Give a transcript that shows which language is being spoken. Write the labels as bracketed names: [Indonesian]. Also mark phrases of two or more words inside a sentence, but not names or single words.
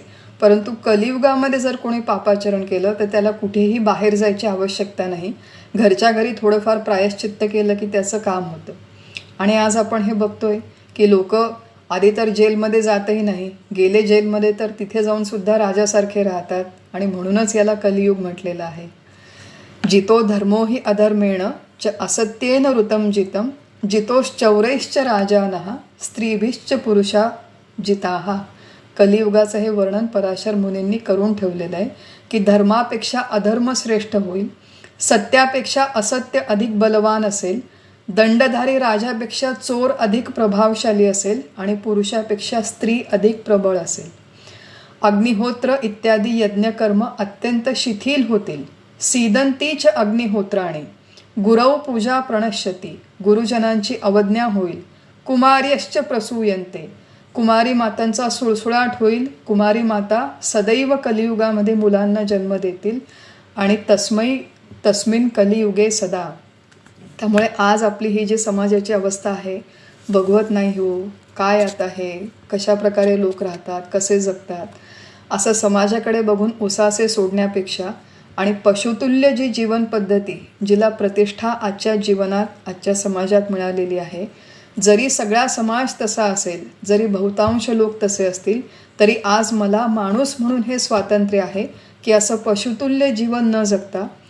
[Marathi] परंतु कलियुगामध्ये जर कोणी पापाचरण केलं तर त्याला कुठेही बाहेर जायची आवश्यकता नाही. घरच्या घरी थोडंफार प्रायश्चित्त केलं की त्याचं काम होतं. आणि आज आपण हे बघतोय की लोक आधी तर जेलमध्ये जातही नाही, गेले जेलमध्ये तर तिथे जाऊन सुद्धा राजासारखे राहतात आणि म्हणूनच याला कलियुग म्हटलेलं आहे. [Sanskrit] जितो धर्मो हि अधर्मेण च असत्येन ऋतं जितं जितोश्चौरैश्च राजानः स्त्रीभिश्च पुरुषा जिताः. [Marathi] कलियुगाचं हे वर्णन पराशर मुनींनी करून ठेवलेलं आहे की धर्मापेक्षा अधर्म श्रेष्ठ होईल, सत्यापेक्षा असत्य अधिक बलवान असेल, दंडधारी राजापेक्षा चोर अधिक प्रभावशाली असेल आणि पुरुषापेक्षा स्त्री अधिक प्रबळ असेल. अग्निहोत्र इत्यादी यज्ञकर्म अत्यंत शिथिल होतील. [Sanskrit] सीदंतीच अग्निहोत्राणे गुरव पूजा प्रणश्यती. [Marathi] गुरुजनांची अवज्ञा होईल. [Sanskrit] कुमार्यश्च प्रसूयन्ते. [Marathi] कुमारी मातांचा सुळसुळाट होईल. कुमारी माता सदैव कलियुगामध्ये मुलांना जन्म देतील आणि [Sanskrit] तस्मिन कलियुगे सदा. [Marathi] त्यामुळे आज आपली ही जी समाजाची अवस्था आहे, बघवत नाही हो काय आता हे, कशा प्रकारे लोक राहतात, कसे जगतात, असं समाजाकडे बघून उसासे सोडण्यापेक्षा आणि पशुतुल्य जी जीवन पद्धती, जिला प्रतिष्ठा आजच्या जीवनात, आजच्या समाजात मिळालेली आहे, जरी सगळा समाज तसा असेल, जरी बहुतांश लोक तसे असतील, तरी आज मला माणूस म्हणून हे स्वातंत्र्य आहे की असं पशुतुल्य जीवन न जगता